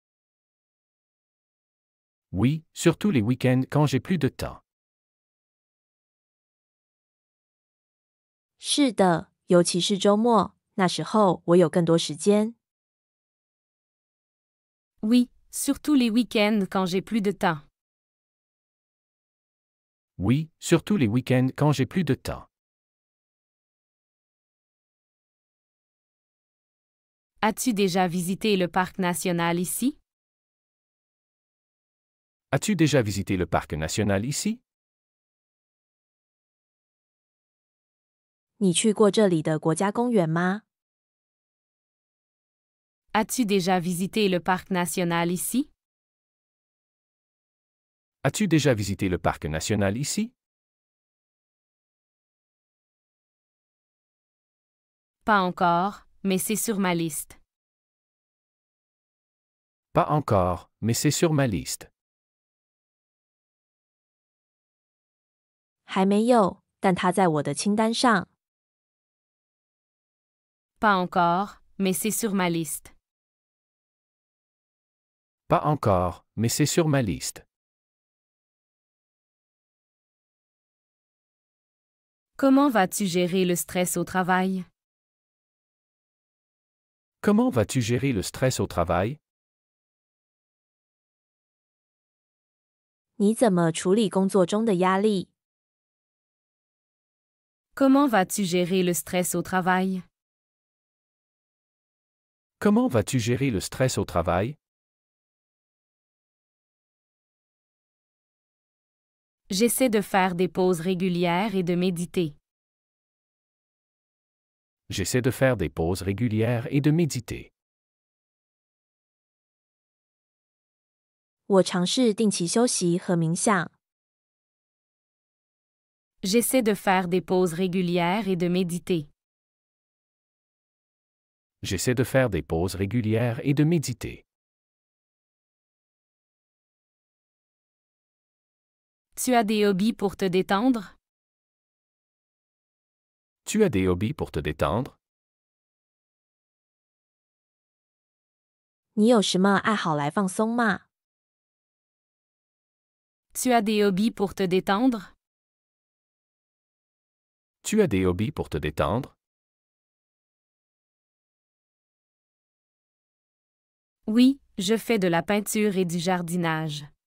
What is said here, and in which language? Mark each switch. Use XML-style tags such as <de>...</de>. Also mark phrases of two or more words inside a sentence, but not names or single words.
<fr>Oui, surtout les week-ends quand j'ai plus de temps.</fr> <zh>是的，尤其是周末，那时候我有更多时间。</zh> <fr>Oui, surtout les week-ends quand j'ai plus de temps. Oui, surtout les week-ends quand j'ai plus de temps. As-tu déjà visité le parc national ici? As-tu déjà visité le parc national ici?</fr> <zh>你去过这里的国家公园吗？</zh> <fr>As-tu déjà visité le parc national ici? As-tu déjà visité le parc national ici? Pas encore, mais c'est sur ma liste. Pas encore, mais c'est sur ma liste.</fr> <zh>还没有，但它在我的清单上。</zh> <fr>Pas encore, mais c'est sur ma liste. Pas encore, mais c'est sur ma liste. Comment vas-tu gérer le stress au travail? Comment vas-tu gérer le stress au travail?</fr> <zh>你怎么处理工作中的压力？</zh> <fr>Comment vas-tu gérer le stress au travail? Comment vas-tu gérer le stress au travail? J'essaie de faire des pauses régulières et de méditer. J'essaie de faire des pauses régulières et de méditer.</fr> <zh>我尝试定期休息和冥想。</zh> <fr>J'essaie de faire des pauses régulières et de méditer. J'essaie de faire des pauses régulières et de méditer. Tu as des hobbies pour te détendre? Tu as des hobbies pour te détendre?</fr> <zh>你有什么爱好来放松吗？</zh> <fr>Tu as des hobbies pour te détendre? Tu as des hobbies pour te détendre? Oui, je fais de la peinture et du jardinage.</fr>